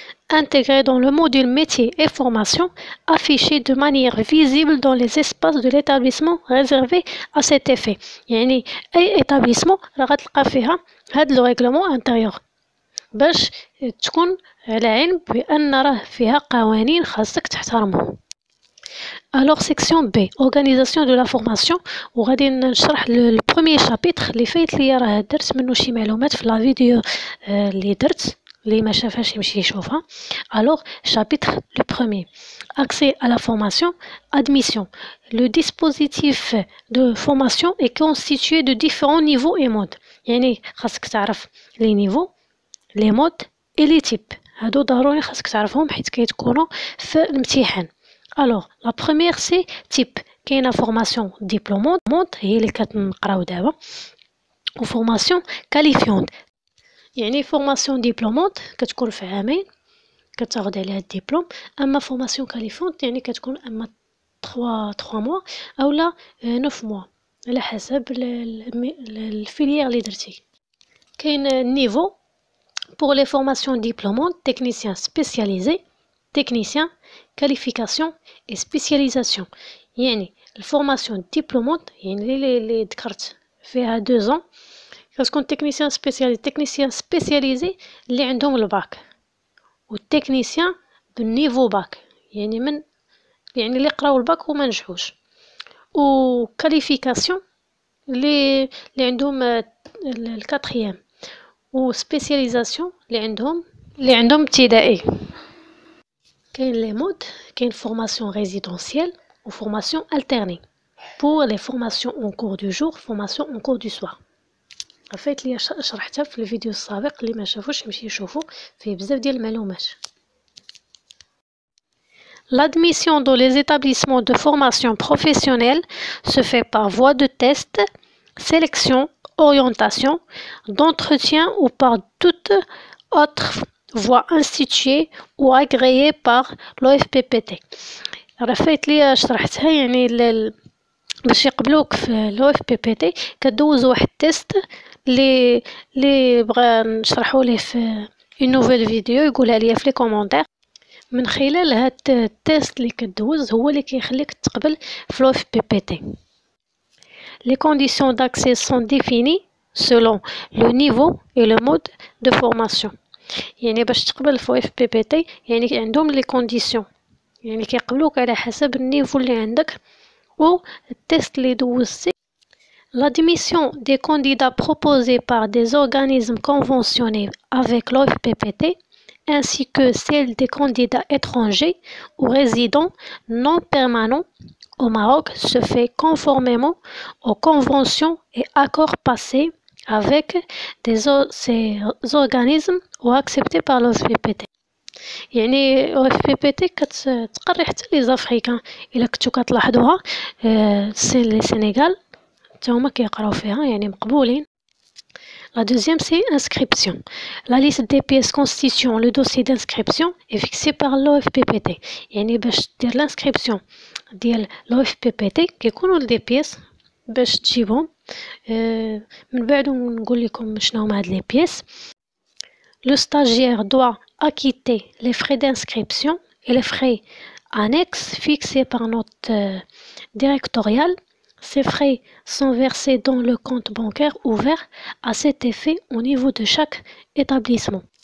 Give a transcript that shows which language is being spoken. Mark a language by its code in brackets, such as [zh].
[fr] Intégré dans le module métier et formation, affiché de manière visible dans les espaces de l'établissement réservés à cet effet. [ar] يعني اي établissement راه غتلقى فيها هاد لو ريغلومون انتيريور باش تكون على علم بأن راه فيها قوانين خاصك تحترمهم. [fr] Alors section B, organisation de la formation، [ar] وغادي نشرح البروميير شابيتر اللي فايت ليا راه درت منه شي معلومات في لا فيديو اللي درت، اللي ما شافهاش يمشي يشوفها. [fr] Alors chapitre le premier, accès à la formation, admission. Le dispositif de formation est constitué de différents niveaux et modes، [ar] يعني خاصك تعرف les niveaux لي مود اي لي تيب، هادو ضروري خاصك تعرفهم حيت كيتكونوا في الامتحان. الوغ لا بروميير سي تيب، كاينه فورماسيون ديبلومونت هي اللي كتنقراو دابا، و فورماسيون كاليفيونت يعني فورماسيون ديبلومونت كتكون في عامين كتاخد عليها الدبلوم، اما فورماسيون كاليفيونت يعني كتكون اما 3 موا اولا 9 موا على حسب الفيليير اللي درتي. كاين نيفو [fr] pour les formations diplômantes, technicien spécialisé, technicien, qualification et spécialisation. [ar] يعني الفورماسيون ديبلومونت يعني اللي ذكرت فيها 2 ans كتكون تكنيسيان سبيسياليزي. تكنيسيان سبيسياليزي اللي عندهم الباك، والتكنيسيان بالنيفو باك يعني اللي قراو الباك وما نجحوش، و كاليفيكاسيون اللي عندهم الكاتريام، و سبيسياليزاسيون اللي عندهم ابتدائي. كاين لي مود، كاين فورماسيون ريزيدونسيال و فورماسيون الترني. [fr] pour les formations en cours du jour, formations en cours du soir. [ar] عفايت لي شرحتها في الفيديو السابق، اللي ما شافوش يمشي يشوفوا فيه بزاف ديال المعلومات. [fr] L'admission dans les établissements de formation professionnelle se fait par voie de test, sélection, orientation, d'entretien ou par toute autre voie instituée ou agréée par l'OFPPT. [ar] عفايت لي شرحتها يعني باش يقبلوك في l'OFPPT كدوز واحد التيست اللي بغا نشرحوا ليه في [fr] une nouvelle [ar] فيديو يقولها ليا في لي كومونتير. من خلال هاد التيست اللي كدوز هو اللي كيخليك تقبل في l'OFPPT. [fr] Les conditions d'accès sont définies selon le niveau et le mode de formation. [ar] يعني باش تقبل في OFPPT يعني عندهم لي كونديسيون، يعني كيقبلوك على حسب النيفو اللي عندك و التيست اللي دوزتي. [fr] L'admission des candidats proposés par des organismes conventionnés avec l'OFPPT ainsi que celle des candidats étrangers ou résidents non permanents au Maroc se fait conformément aux conventions et accords passés avec ces organismes ou acceptés par l'OFPPT. [ar] يعني OFPPT كتقري حتى لي زافريكان الا كنتو كتلاحظوها لي سينيغال حتى هما كيقراو فيها يعني مقبولين. [fr] La deuxième, c'est inscription. La liste des pièces constituant le dossier d'inscription est fixée par l'OFPPT. [ar] يعني باش دير l'inscription ديال l'OFPPT كيكونوا دي بيس باش تجيبهم. من بعد نقول لكم شنو هما هاد لي بيس. [fr] Le stagiaire doit acquitter les frais d'inscription et les frais annexes fixés par notre directorial. Ces frais sont versés dans le compte bancaire ouvert à cet effet au niveau de chaque établissement.